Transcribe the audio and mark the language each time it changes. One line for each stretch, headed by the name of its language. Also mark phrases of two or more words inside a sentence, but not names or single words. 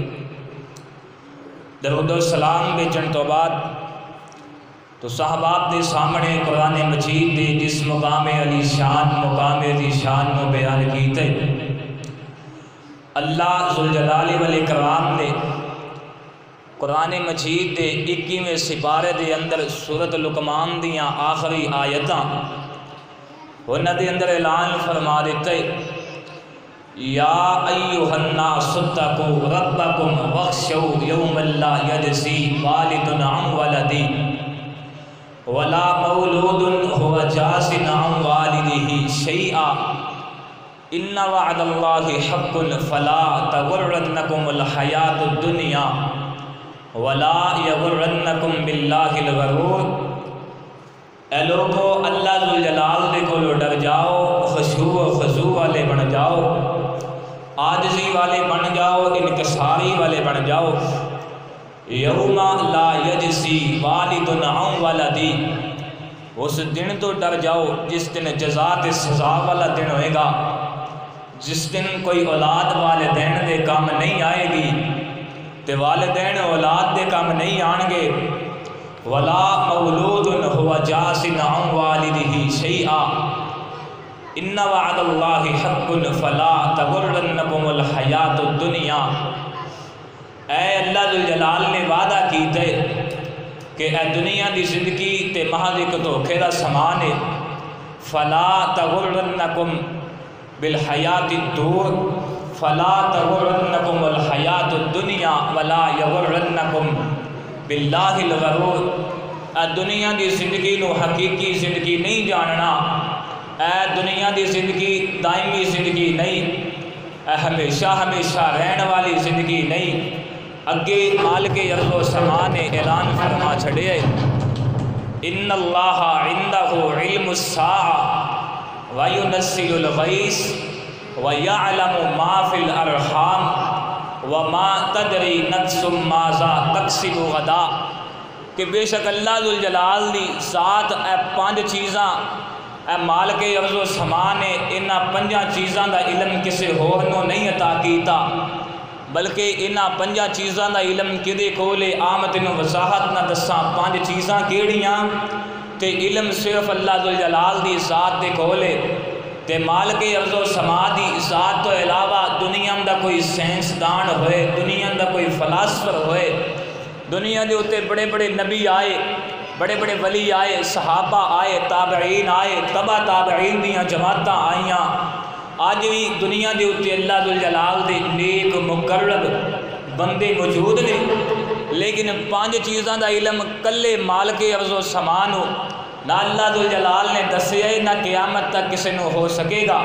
Punjabi: درود و سلام بیچن تو بعد تو صحابات دے سامنے قرآن مجید دے جس مقام علی شان مقام علی شان کو بیان کیتے اللہ ذوالجلال والاکرام نے قرآن مجید دے 21ویں سپارے دے اندر سورۃ لقمان دیاں آخری آیتاں انہاں دے اندر اعلان فرما دیتے
Arabic: یا ایھا الناس اتقوا ربکم واخشوا یوما لا یجزی والد عن ولدہ ولا مولود هو جاز عن والدہ شیئا ان وعد اللہ حق فلا تغرنکم الحیاۃ الدنیا ولا یغرنکم باللہ الغرور
Punjabi: اے لوگو اللہ ذوالجلال دے کولو ڈر جاؤ خشوع و خضوع والے بن جاؤ عاجزی والے بن جاؤ انکساری والے بن جاؤ
Arabic: یوم لا یجزی والد عن ولدہ
Punjabi: اس دن تو ڈر جاؤ جس دن جزا تے سزا والا دن ہوئے گا جس دن کوئی اولاد والدین دے کام نہیں آئے گی تے والدین اولاد دے کام نہیں آن گے ولا
Arabic: مولود هو جاز عن والدہ شیئا ان وعد اللہ حق فلا تغرنکم الحیاۃ الدنیا
Punjabi: اے اللہ ذوالجلال نے وعدہ کیتے کہ اے دنیا دی زندگی تے محض ایک دھوکے دا سامان ہے
Arabic: فلا تغرنکم بالحیات الدور فلا تغرنکم الحیات الدنیا ولا یغرنکم باللہ الغرور۔
Punjabi: اے دنیا دی زندگی نو حقیقی زندگی نہیں جاننا، اے دنیا دی زندگی دائمی زندگی نہیں، اے ہمیشہ ہمیشہ رہن والی زندگی نہیں۔ اگے مالک ارض و سما نے اعلان فرما چھڑے
Arabic: ان اللہ عنده علم الساعة وینزل الغیث ویعلم ما فی الارحام وما تدری نفس ماذا تکسب غدا،
Punjabi: کہ بے شک اللہ ذوالجلال دی ذات اے 5 چیزاں اے مالک ارض و سما نے انہاں 5 چیزاں دا علم کسے ہور نو نہیں عطا کیتا، بلکہ انہاں 5 چیزاں دا علم کدے کولے آمد نو وضاحت نہ دساں 5 چیزاں کیڑیاں، تے علم صرف اللہ ذوالجلال دی ذات دے کولے، تے مالک ارض و سما دی ذات تو علاوہ دنیا دا کوئی سائنسدان ہوئے، دنیا دا کوئی فلاسفر ہوئے، دنیا دے اتے بڑے بڑے نبی آئے، بڑے بڑے ولی آئے، صحابہ آئے، تابعین آئے، تبع تابعین دیاں جماعتاں آئیاں، آج بھی دنیا دے اتے اللہ ذوالجلال دے نیک مقرب بندے موجود نے، لیکن 5 چیزاں دا علم کلے مالک ارض و سما نو نہ اللہ ذوالجلال نے دسیا نہ قیامت تک کسی نو ہو سکے گا۔